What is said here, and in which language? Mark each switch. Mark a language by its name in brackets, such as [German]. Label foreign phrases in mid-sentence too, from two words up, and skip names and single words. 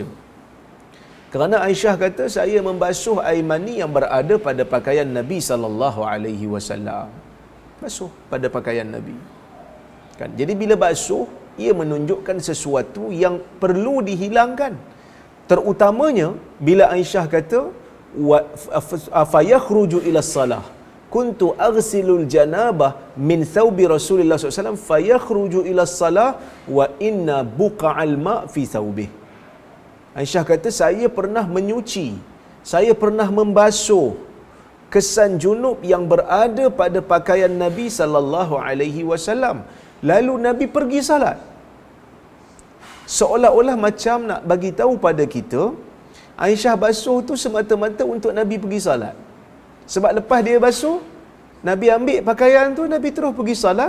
[Malay] Kerana Aisyah kata, saya membasuh air mani yang berada pada pakaian Nabi [Arabic] صلى الله عليه وسلم. [Malay] Basuh pada pakaian Nabi. Kan? Jadi bila basuh, ia menunjukkan sesuatu yang perlu dihilangkan. Terutamanya bila Aisyah kata, [Arabic] فيخرج إلى الصلاة. كنت أغسل الجنابة من ثوب رسول الله SAW فيخرج إلى الصلاة وإن بقع الماء في ثوبه. [Malay] Aisyah kata, saya pernah menyuci, saya pernah membasuh kesan junub yang berada pada pakaian Nabi [Arabic] صلى الله عليه وسلم. [Malay] Lalu Nabi pergi salat. Seolah-olah macam nak bagi tahu pada kita, Aisyah basuh tu semata-mata untuk Nabi pergi salat. Sebab lepas dia basuh, Nabi ambil pakaian tu, Nabi terus pergi salat.